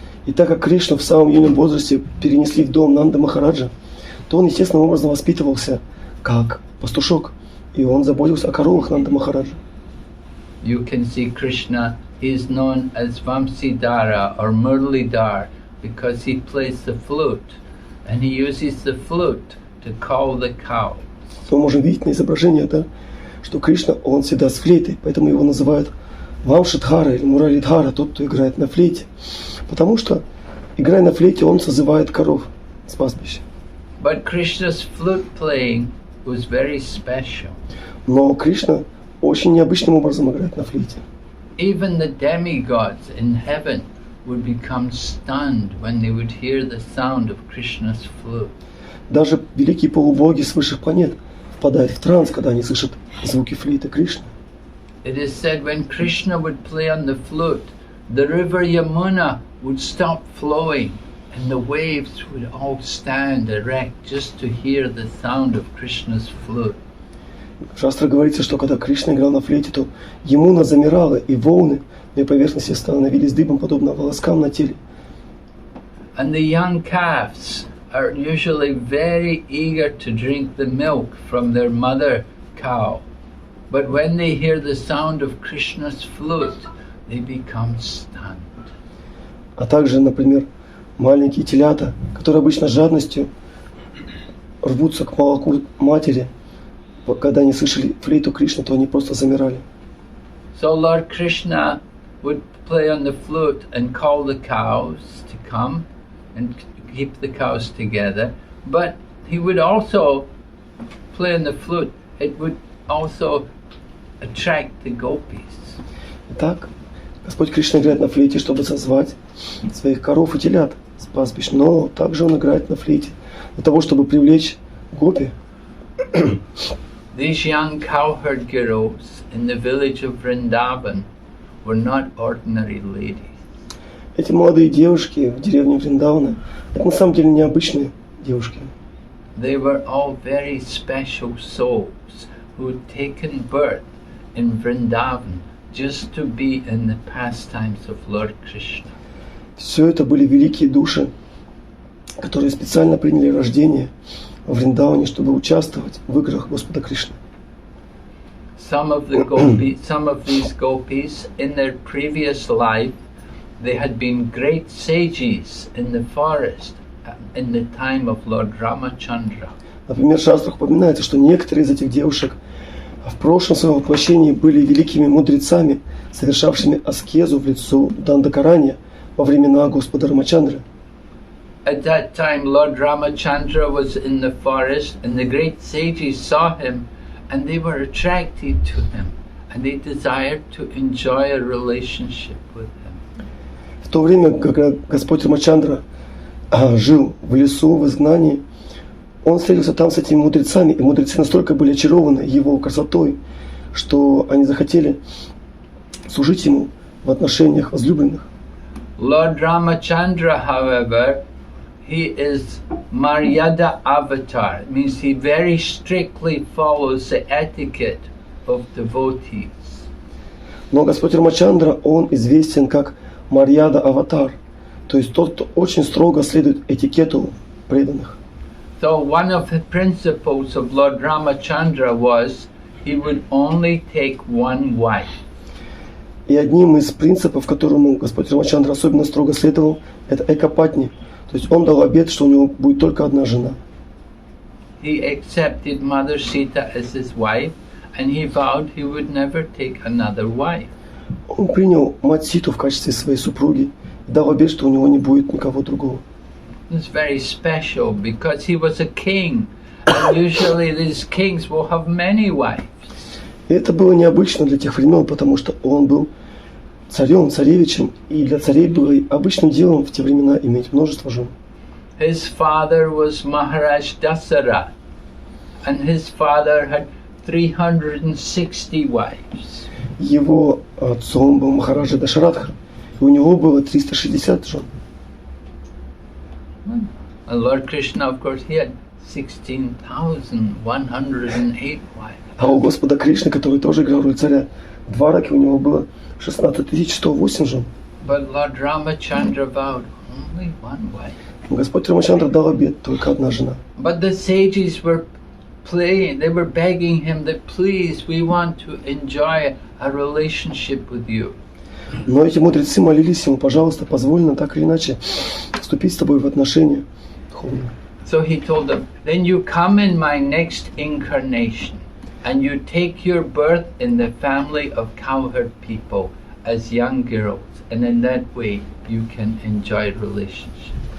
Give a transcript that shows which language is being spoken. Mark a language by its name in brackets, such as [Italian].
[Russian] И так как Кришну в самом юном возрасте перенесли в дом Нанда Махараджа, то он естественным образом воспитывался как пастушок, и он заботился о коровах Нанда Махараджа. [English] You can see Krishna, he is known as Vamsidhara or Murlidhar because he plays the flute, and he uses the flute to call the cows. [Russian] Мы можем видеть на изображении, да, что Кришна, он всегда с флейтой, поэтому его называют Вамшидхара или Муралидхара, тот, кто играет на флейте. Потому что, играя на флейте, он созывает коров с пастбища. [English] But Krishna's flute playing was very special. [Russian] Но Кришна очень необычным образом играет на флейте. [English] Even the demigods in heaven would become stunned when they would hear the sound of Krishna's flute. [Russian] Даже великие полубоги с высших планет впадают в транс, когда они слышат звуки флейты Кришны. [English] It is said when Krishna would play on the flute, the river Yamuna would stop flowing and the waves would all stand erect just to hear the sound of Krishna's flute. [Russian] В Шастре говорится, что когда Кришна играл на флейте, то Ямуна замирала, и волны на ее поверхности становились дыбом, подобно волоскам на теле. [English] And the young calves are usually very eager to drink the milk from their mother cow. But when they hear the sound of Krishna's flute, they become stunned. [Russian] А также, например, маленькие телята, которые обычно с жадностью рвутся к молоку матери, когда они слышали флейту Кришны, то они просто замирали. [English] So Lord Krishna would play on the flute and call the cows to come and keep the cows together. But he would also play on the flute. It would also attract the gopis. [Russian] Итак, Господь Кришна играет на флейте, чтобы созвать своих коров и телят с пастбищ, но также Он играет на флейте для того, чтобы привлечь гопи. [English] These young cowherd girls in the village of Vrindavan were not ordinary ladies. [Russian] Эти молодые девушки в деревне Вриндавана, это на самом деле необычные девушки. [English] They were all very special souls who had taken birth in Vrindavan just to be in the pastimes of Lord Krishna. [Russian] Все это были великие души, которые специально приняли рождение в Вриндаване, чтобы участвовать в играх Господа Кришны. [English] Some of these gopis, in their previous life, they had been great sages in the forest in the time of Lord Ramachandra. [Russian] Например, в шастрах упоминается, что некоторые из этих девушек в прошлом своем воплощении были великими мудрецами, совершавшими аскезу в лицо Дандакарани во времена Господа Рамачандры. [English] At that time, Lord Ramachandra was in the forest, and the great sages saw him, and they were attracted to him, and they desired to enjoy a relationship with him. [Russian] В то время, когда Господь Рамачандра жил в лесу, в изгнании, он встретился там с этими мудрецами, и мудрецы настолько были очарованы его красотой, что они захотели служить ему в отношениях возлюбленных. [English] Lord Ramachandra, however, he is Maryada avatar. It means he very strictly follows the etiquette of devotees. [Russian] Но Господь Рамачандра, он известен как Марьяда аватар, то есть тот, кто очень строго следует этикету преданных. [English] So one of the principles of Lord Ramachandra was he would only take one wife. [Russian] И одним из принципов, которому Господь Рамачандра особенно строго следовал, это экапатни. То есть он дал обет, что у него будет только одна жена. [English] He accepted Mother Sita as his wife, and he vowed he would never take another wife. [Russian] Он принял мать Ситу в качестве своей супруги и дал обет, что у него не будет никого другого. [English] It's very special because he was a king, and usually these kings will have many wives. [Russian] И это было необычно для тех времен, потому что он был царем, царевичем, и для царей было обычным делом в те времена иметь множество жен. [English] His father was Maharaj Dasara, and his father had 360 wives. [Russian] Его отцом был Махараджа Дашарадха, и у него было 360 жен. [English] And Lord Krishna, of course, he had 16,108 wives. [Russian] А у Господа Кришны, который тоже играл роль царя, в Двараке у него было 16 108 жен. [English] But Lord Ramachandra vowed only one wife. [Russian] Господь Рамачандра дал обет, только одна жена. [English] But the sages were playing, they were begging him that please, we want to enjoy a relationship with you. [Russian] Но эти мудрецы молились ему, пожалуйста, позволь нам так или иначе вступить с тобой в отношения духовные. [English] So he told them, then you come in my next incarnation and you take your birth in the family of cowherd people as young girls, and in that way you can enjoy relationship.